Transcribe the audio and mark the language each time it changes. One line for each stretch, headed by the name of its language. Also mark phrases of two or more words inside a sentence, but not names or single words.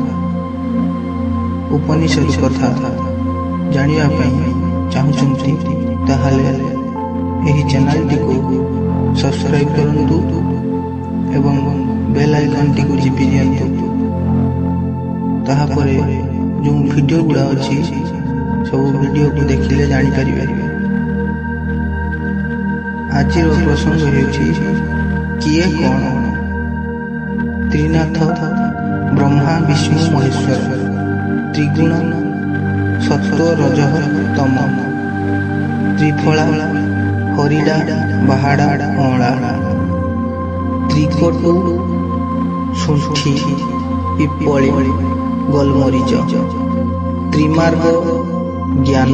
Odia: ଉପନିଷଦ କଥା ଜାଣିବା ପାଇଁ ଚାହୁଁଛନ୍ତି ତାହାଲେ ଏହି ଚ୍ୟାନେଲ ଟି କୁ ସବସ୍କ୍ରାଇବ କରନ୍ତୁ ଏବଂ
English: bell icon
Odia: ଟି କୁ ଚିପି ଦିଅନ୍ତୁ ତାହା ପରେ ଯେଉଁ ଭିଡିଓ ଗୁଡ଼ା ଅଛି ସବୁ ଭିଡିଓ କୁ ଦେଖିଲେ ଜାଣି ପାରିବେ। ଆଜି ପ୍ରସଙ୍ଗ ହେଉଛି କିଏ କେଉଁ ତ୍ରିନାଥ ବ୍ରହ୍ମା ବିଷ୍ଣୁ ମହେଶ୍ୱର ତ୍ରିଗୁଣ ସତ୍ତ୍ୱ ରଜଃ ତମ ତ୍ରିଫଳା ହରିଡ଼ା ବାହାଡ଼ା ଅଁଳା ତ୍ରିକଟୁ ସୁଣ୍ଠି ପିପ୍ପଳୀ ଗୋଲମରିଚ ତ୍ରିମାର୍ଗ ଜ୍ଞାନ